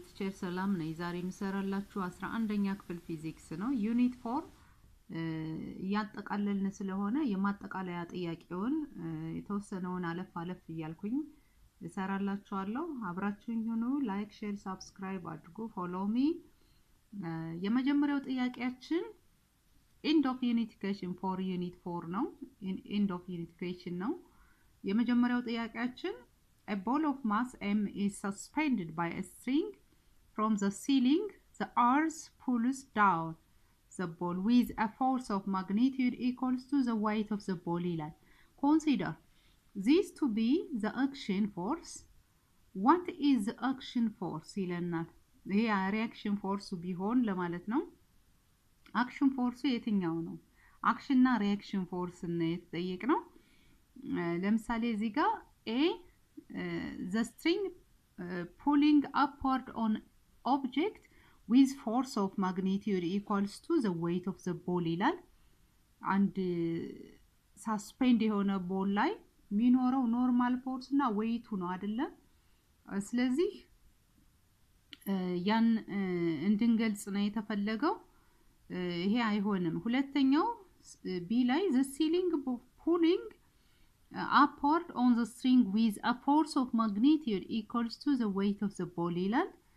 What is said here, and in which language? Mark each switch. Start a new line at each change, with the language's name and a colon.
Amharic: ቲቸር ሰላም ነኝ። ዛሬ የምሰራላችሁ 11ኛ ክፍል ፊዚክስ ነው። ዩኒት 4 ያጠቃለልን ስለሆነ የማጠቃለያ ጥያቄውን የተወሰነውን አለፍ እያልኩኝ እሰራላችኋለሁ። አብራችሁኝ ሁኑ። ላይክ፣ ሼር፣ ሰብስክራይብ አድርጉ። ፎሎ ሚ። የመጀመሪያው ጥያቄያችን ኤንድ ኦፍ ዩኒት ኢኩዌሽን ፎር ዩኒት 4 ነው። ኤንድ ኦፍ ዩኒት ኢኩዌሽን ነው። የመጀመሪያው ጥያቄያችን
English: A ball of mass m is suspended by a string from the ceiling. The earth pulls down the ball with a force of magnitude equals to the weight of the ball. Consider this to be the action force. What is the action force?
Amharic: ይሄ reaction force ቢሆን ለማለት ነው። action force የትኛው ነው? action እና reaction force ነው የተጠየቅነው። ለምሳሌ እዚህ ጋር
English: a the string pulling upward on object with force of magnitude equals to the weight of the ball
Amharic: ይላል። አንድ suspend የሆነ ball ላይ የሚኖረው ኖርማል ፎርስ እና weight ነው አይደለ? ስለዚህ ያን እንድንገልጽ ነው የተፈለገው። ይሄ አይሆንም። ሁለተኛው b ላይ
English: the ceiling pulling upward on the string with a force of magnitude equals to the weight of the ball
Amharic: ይላል።